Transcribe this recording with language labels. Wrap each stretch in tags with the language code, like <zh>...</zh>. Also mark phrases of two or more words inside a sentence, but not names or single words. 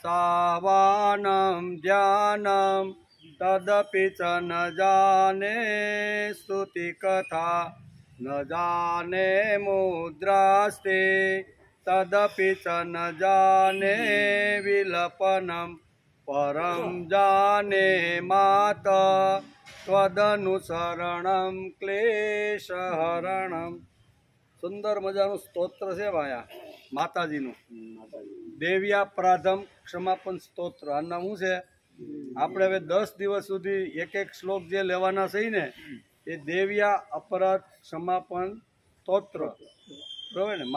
<sa>चावानं ध्यानं तदपि च न जाने स्तुतिकथा न जाने मुद्रास्ते तदपि च न जाने विलपनं परं जाने माता त्वदनुसरणं क्लेशहरणं।</sa> <gu>सुंदर मजाનું સ્તોત્ર છે ભાયા માતાજીનું, દેવ્યા પ્રાધમ ક્ષમાપન સ્તોત્ર. આનું નામ શું છે? આપણે હવે 10 દિવસ સુધી એક એક શ્લોક જે લેવાના છે ને એ દેવ્યા અપરાધ ક્ષમાપન સ્તોત્ર, બરાબર ને?</gu>